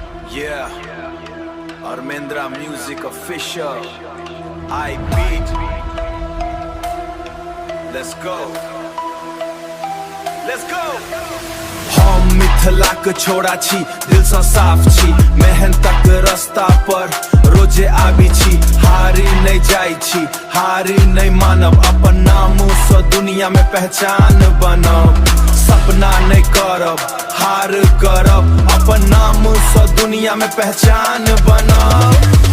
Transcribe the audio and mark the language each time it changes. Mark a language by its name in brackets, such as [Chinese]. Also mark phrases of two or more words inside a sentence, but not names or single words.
[English] Yeah, Armendra Music Official. I beat. Let's go. Let's go. [Maithili] हम मिथिलाक छोड़ा छी, दिल सँ साफ छी, मेहनतक रास्ता पर रोजे आबी छी। हारी नहीं जाई छी, हारी नहीं मानब, अपन नाम सँ दुनिया में पहचान बनब। सपना नहीं करब, हार करब, अपन नाम सँ दुनिया में पहचान बनब।